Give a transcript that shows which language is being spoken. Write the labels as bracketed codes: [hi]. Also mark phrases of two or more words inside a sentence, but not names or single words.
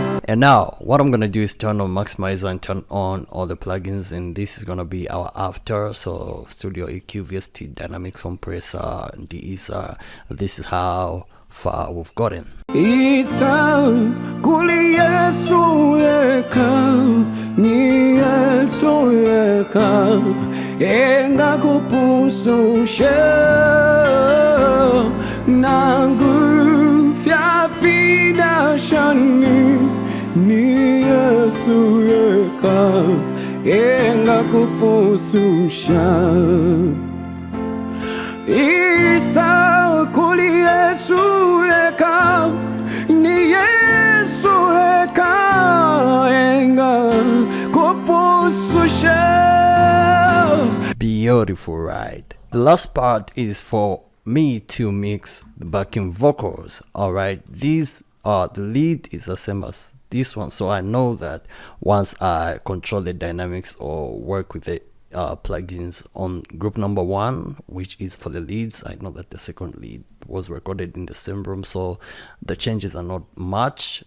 [en] And now what I'm gonna do is turn on maximizer and turn on all the plugins, and this is gonna be our after. So Studio EQ, VST, Dynamics Compressor, de-esser. This is how far we've gotten. [bem] Isa kuli Yesu eka ni Yesu eka enga kupusu she nangu fiafina shani ni Yesu eka enga kupusu sha Isa kuli Yesu eka ni Yesu eka enga kupusu she. [en] Beautiful, right? The last part is for me to mix the backing vocals. All right, these are the lead is the same as this one, so I know that once I control the dynamics or work with the plugins on group number 1, which is for the leads, I know that the second lead was recorded in the same room, so the changes are not much.